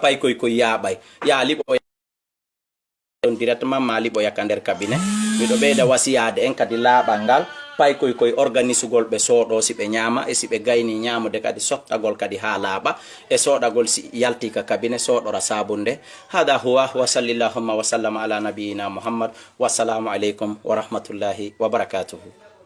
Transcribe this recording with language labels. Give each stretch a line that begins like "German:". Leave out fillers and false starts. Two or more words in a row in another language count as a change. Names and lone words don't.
Fula: paykoy koy yaɓay ya liɓo directement ma liɓo yakka nder cabinet miɗo ɓeyda wasiyade en kadi laaɓal ngal paykoy koy organisugol ɓe sooɗo si ɓe ñaama e si ɓe gayni ñaamude kadi sottagol kadi ha laaɓa e soɗagol si yalti ka cabinet soɗora sabunde
Arabic: هذا هو وصلى الله وسلم على نبينا محمد والسلام عليكم ورحمة الله وبركاته